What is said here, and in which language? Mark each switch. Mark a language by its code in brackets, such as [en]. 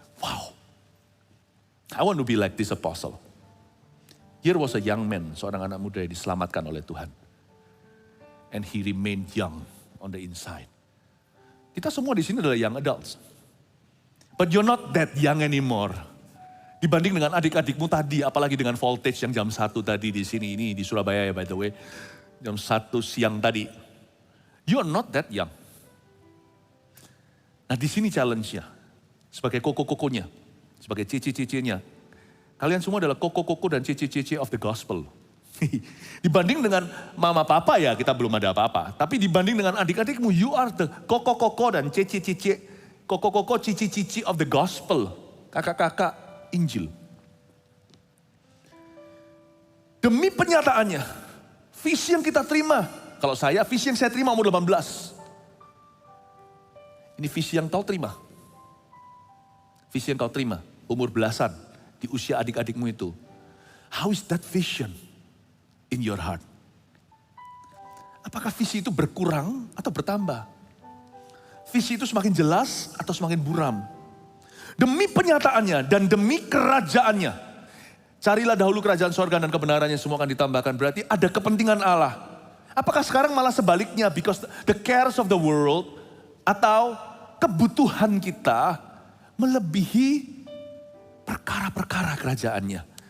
[en] Wow, I want to be like this apostle. Here was a young man, [id] seorang anak muda yang diselamatkan oleh Tuhan. [en] And he remained young on the inside. [id] Kita semua di sini adalah [en] young adults. But you're not that young anymore. [id] Dibanding dengan adik-adikmu tadi, apalagi dengan voltage yang jam 1 tadi di sini, ini di Surabaya ya [en] by the way. [id] Jam 1 siang tadi. [en] You are not that young. [id] Nah di sini challenge-nya. Sebagai koko-kokonya, sebagai cici-cicinya. Kalian semua adalah koko-koko dan cici-cici [en] of the gospel. [id] Dibanding dengan mama papa ya kita belum ada apa-apa. Tapi dibanding dengan adik-adikmu, [en] you are the [id] koko-koko dan cici-cici. Koko-koko cici-cici [en] of the gospel. [id] Kakak-kakak Injil. Demi penyataannya, visi yang kita terima. Kalau saya, visi yang saya terima umur 18. Ini visi yang kau terima. Visi yang kau terima, umur belasan, di usia adik-adikmu itu. [en] How is that vision in your heart? [id] Apakah visi itu berkurang atau bertambah? Visi itu semakin jelas atau semakin buram? Demi penyataannya dan demi kerajaannya. Carilah dahulu kerajaan sorga dan kebenarannya, semua akan ditambahkan. Berarti ada kepentingan Allah. Apakah sekarang malah sebaliknya, [en] because the cares of the world [id] atau kebutuhan kita melebihi perkara-perkara kerajaannya?